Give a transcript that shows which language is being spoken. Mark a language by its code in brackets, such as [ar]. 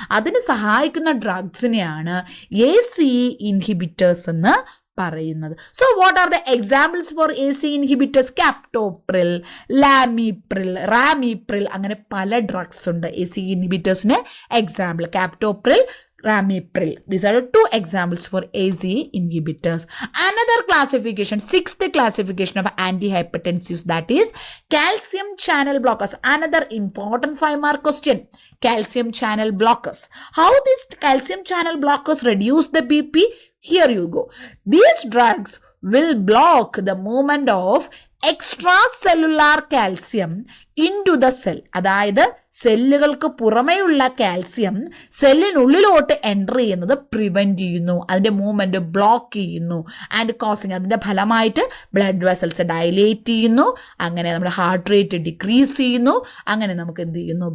[ml] അതിന് സഹായിക്കുന്ന ഡ്രഗ്സിനെയാണ് ACE inhibitors എന്ന് പറയുന്നത്. [en] So what are the examples for ACE inhibitors? [ml] ക്യാപ്റ്റോപ്രിൽ, ലാമിപ്രിൽ, റാമിപ്രിൽ, അങ്ങനെ പല ഡ്രഗ്സ് ഉണ്ട് ACE ഇൻഹിബിറ്റേഴ്സിന് example. ക്യാപ്റ്റോപ്രിൽ, Ramipril. [en] These are two examples for ACE inhibitors. Another classification, sixth classification of antihypertensives, that is calcium channel blockers. Another important 5-mark question. Calcium channel blockers. How these calcium channel blockers reduce the BP? Here you go. These drugs will block the movement of extracellular calcium into the cell. [ml] അതായത് സെല്ലുകൾക്ക് പുറമേയുള്ള calcium സെല്ലിനുള്ളിലോട്ട് enter ചെയ്യുന്നത് prevent ചെയ്യുന്നു, അതിൻ്റെ movement block ചെയ്യുന്നു. And causing, അതിൻ്റെ ഫലമായിട്ട് blood vessels dilate ചെയ്യുന്നു, അങ്ങനെ നമ്മുടെ ഹാർട്ട് റേറ്റ് ഡിക്രീസ് ചെയ്യുന്നു, അങ്ങനെ നമുക്ക് എന്ത് ചെയ്യുന്നു?